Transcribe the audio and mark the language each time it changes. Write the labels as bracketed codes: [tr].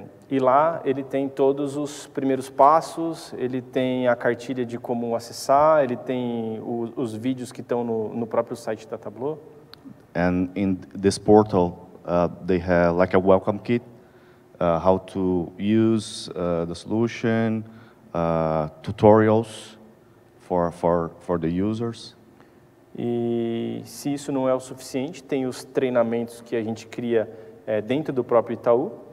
[pt] E lá ele tem todos os primeiros passos, ele tem a cartilha de como acessar, ele tem os vídeos que estão no próprio site da Tableau. [en] And in this portal, they have like a welcome kit, how to use the solution, tutorials for the users. [pt] E se isso não é o suficiente, tem os treinamentos que a gente cria dentro do próprio Itaú.